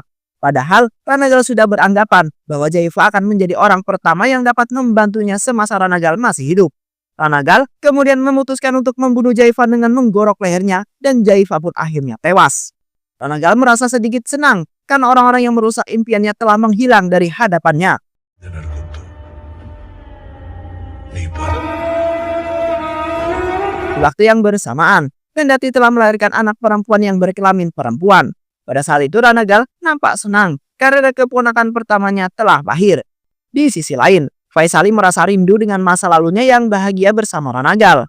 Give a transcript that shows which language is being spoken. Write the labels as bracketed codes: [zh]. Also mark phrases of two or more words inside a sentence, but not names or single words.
[id] Padahal Ranagal sudah beranggapan bahwa Jaifa akan menjadi orang pertama yang dapat membantunya semasa Ranagal masih hidup. Ranagal kemudian memutuskan untuk membunuh Jaifa dengan menggorok lehernya dan Jaifa pun akhirnya tewas. Ranagal merasa sedikit senang karena orang-orang yang merusak impiannya telah menghilang dari hadapannya. [te] నరకొద్దు నీ బాధ [id] Di waktu yang bersamaan, Kendati telah melahirkan anak perempuan yang berkelamin perempuan. Pada saat itu Ranagal nampak senang karena keponakan pertamanya telah lahir. Di sisi lain, Faisali merasa rindu dengan masa lalunya yang bahagia bersama Ranagal.